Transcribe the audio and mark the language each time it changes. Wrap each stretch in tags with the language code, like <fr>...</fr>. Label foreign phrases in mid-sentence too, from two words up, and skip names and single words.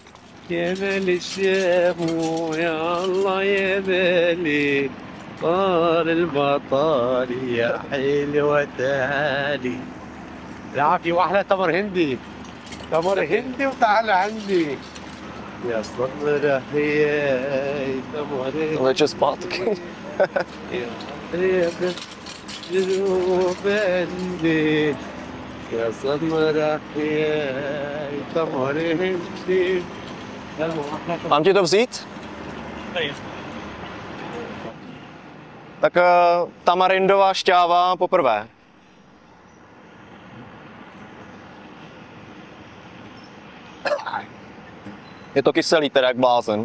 <ar>يبالي الشام يا الله يبالي طال البطال يا حلوة تعالي العافية واحلى تمر هندي وتعال عندي يا صغيرة هي تمر</ar> <cs>Leče zpátky.</cs> <ar>جنوبي يا صغيرة هي تمر هندي.</ar> <cs>Mám ti to vzít? Tak tamarindová šťáva poprvé. Je to kyselý teda jak blázen.</cs>